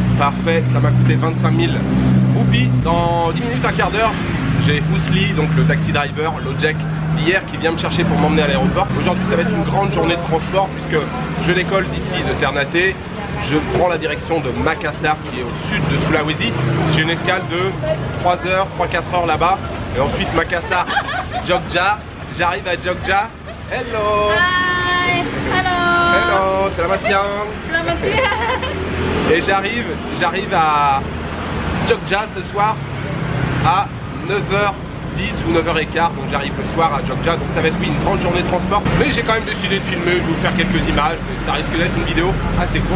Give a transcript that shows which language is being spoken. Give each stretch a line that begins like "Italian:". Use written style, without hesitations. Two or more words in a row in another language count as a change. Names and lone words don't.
French: Parfait, ça m'a coûté 25 000 roupies. Dans 10 minutes, un quart d'heure, j'ai Ousli, donc le
English: taxi driver,
French: l'Ojek d'hier qui vient me chercher pour m'emmener à l'aéroport. Aujourd'hui ça va être une grande journée de transport puisque je décolle d'ici de Ternate. Je prends la direction de Makassar qui est au sud de Sulawesi. J'ai une escale de 3 heures, 3-4 heures là-bas. Et ensuite Makassar, Jogja. J'arrive à Jogja.
English: Hello. Hi. Hello. Hello,
Indonesian: selamat siang. Selamat siang.
French: Et j'arrive à Jogja ce soir à 9h10 ou 9h15, donc j'arrive le soir à Jogja, donc ça va être une grande journée de transport. Mais j'ai quand même décidé de filmer, je vais vous faire quelques images, mais ça risque d'être une vidéo assez courte.